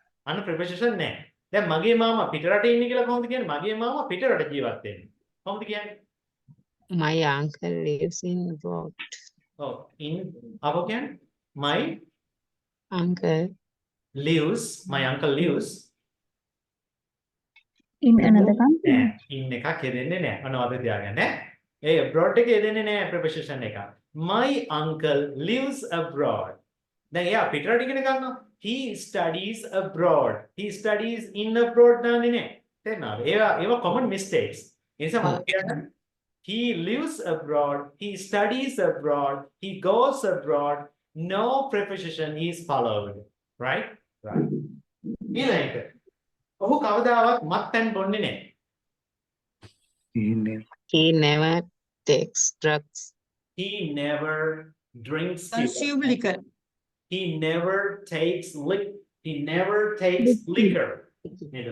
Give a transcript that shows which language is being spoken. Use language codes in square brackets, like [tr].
[si] අන්න preposition නෑ. දැන් මගේ මාමා පිටරට ඉන්නේ කියලා කොහොමද කියන්නේ? මගේ මාමා පිටරට ජීවත් වෙන්නේ. කොහොමද කියන්නේ? [en] My uncle lives in abroad. Oh, in [si] අපෝ කියන්නේ [en] my Uncle my uncle lives In another country. [si] in එකක් යෙදෙන්නේ නැහැ. අන්න අද තියාගන්න ඈ. ඒ abroad එකේ යෙදෙන්නේ නැහැ preposition එක. [en] My uncle lives abroad. [si] දැන් එයා පිටරට ඉගෙන ගන්නවා. [en] He studies abroad. He studies in abroad [si] දාන්නේ නැහැ. තේරෙනවද? [en] ඒවා common mistakes. [si] ඒ නිසා මම කියන්නේ [en] he lives abroad, he studies abroad, he goes abroad. No preposition is followed. Right? Right. [si] ඊළඟට ඔහු කවදාවත් මත්පැන් බොන්නේ නැහැ. [en] he never takes drugs. He never drinks Consume liquor. He never takes liquor. නේද?